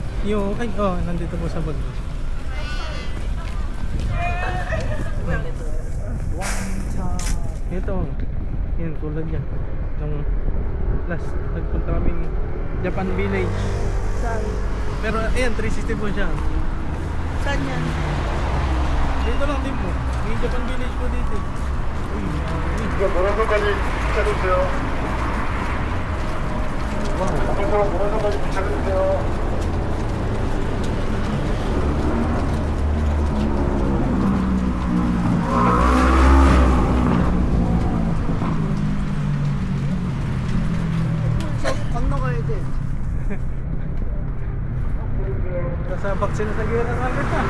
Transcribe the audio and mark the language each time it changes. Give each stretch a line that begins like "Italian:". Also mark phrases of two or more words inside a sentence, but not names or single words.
Filipino: Nandito po sa bag. Ito. Yan, tulad yan. Nung last, nagpunta kami Japan Village. Saan? Pero ayan, 360 po siya. Saan yan? Dito lang din po. Yung Japan Village po dito. Uy,
Korean: 노란색까지 도착해주세요. 노란색까지 도착해주세요.
Filipino: So, kayo din. nasabak sila sa gera Albert ha.